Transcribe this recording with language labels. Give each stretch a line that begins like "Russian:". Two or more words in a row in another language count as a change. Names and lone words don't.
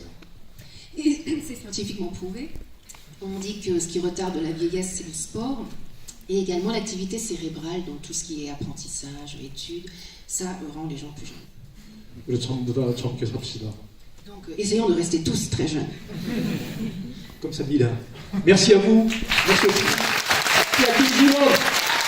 French: Et c'est scientifiquement prouvé. On dit que ce qui retarde la vieillesse, c'est le sport et également l'activité cérébrale, donc tout ce qui est apprentissage, études, ça rend les gens plus jeunes.
Korean: 우리 전부 다 젊게 삽시다.
French: Donc essayons de rester tous très jeunes. Comme Sabila. Merci à vous. Merci. Merci à tous.